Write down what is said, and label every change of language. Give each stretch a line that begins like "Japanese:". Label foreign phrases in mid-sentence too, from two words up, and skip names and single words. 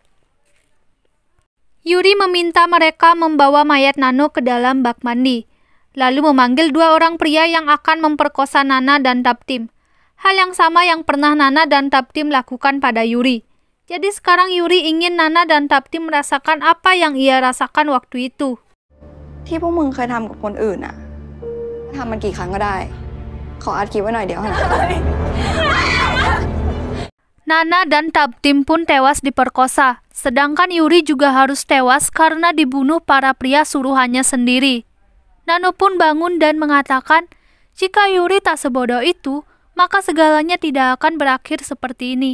Indonesian: Yuri meminta mereka membawa mayat Nano ke dalam bak mandi, lalu memanggil 2 orang pria yang akan memperkosa Nana dan Taptim. Hal yang sama yang pernah Nana dan Taptim lakukan pada Yuri. Jadi sekarang Yuri ingin Nana dan Taptim merasakan apa yang ia rasakan waktu itu.
Thai: ที่พวกมึงเคยทำกับคนอื่นน่ะทำมันกี่ครั้งก็ได้ขออัดคลิปไว้หน่อยเดี๋ยว
Indonesian: Nana dan Taptim pun tewas diperkosa, sedangkan Yuri juga harus tewas karena dibunuh para pria suruhannya sendiri. Nano pun bangun dan mengatakan, jika Yuri tak sebodoh itu, maka segalanya tidak akan berakhir seperti ini.